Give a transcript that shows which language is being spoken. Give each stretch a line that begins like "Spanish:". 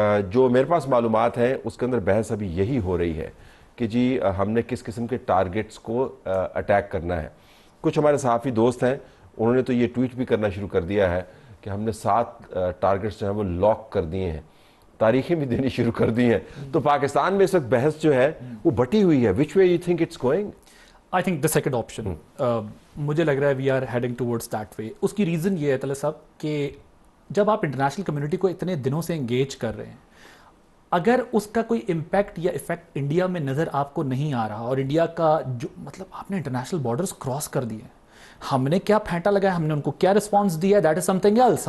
Urdu: جو میرے پاس معلومات ہیں اس کے اندر بحث ابھی یہی ہو رہی ہے کہ جی ہم نے کس قسم کے ٹارگٹس کو اٹیک کرنا ہے. کچھ ہمارے صحافی دوست ہیں انہوں نے تو یہ ٹویٹ بھی کرنا شروع کر دیا ہے کہ ہم نے 7 ٹارگٹس جو ہیں وہ لاک کر دیے ہیں، تاریخیں بھی دینی شروع کر دی ہیں. تو پاکستان میں اس وقت بحث جو ہے وہ بٹی ہوئی ہے.
English: which way you think it's going? I think the second option.
Urdu: مجھے لگ رہا ہے
English: we are heading towards that way.
Urdu: اس کی ریزن یہ ہے طلعت صاحب کہ جب آپ انٹرنیشنل کمیونٹی کو اتنے دنوں سے انگیج کر رہے ہیں، اگر اس کا کوئی امپیکٹ یا افیکٹ انڈیا میں نظر آپ کو نہیں آ رہا، اور انڈیا کا جو مطلب آپ نے انٹرنیشنل بارڈرز کراس کر دیے، ہم نے کیا پھینٹا لگایا، ہم نے ان کو کیا رسپانس دیا،
English: That is something else.